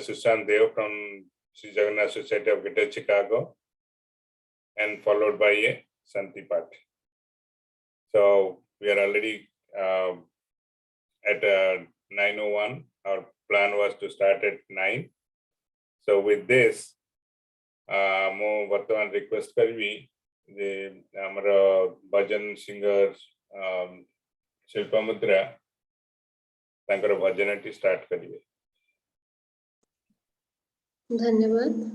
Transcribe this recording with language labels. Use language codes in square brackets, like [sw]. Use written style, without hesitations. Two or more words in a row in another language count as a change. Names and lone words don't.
[en] Sushant Dev from Shri Jagannatha Society of Greater Chicago, and followed by a Santi Path. So we are already at 9:01. Our plan was to start at 9. So with this, [or] ମୁଁ ବର୍ତ୍ତମାନ request କରିବି ଯେ ଆମର ଭଜନ ସିଙ୍ଗର ଶିଳ୍ପମୁଦ୍ରା ତାଙ୍କର ଭଜନଟି ଷ୍ଟାର୍ଟ କରିବେ। [hi] धन्यवाद।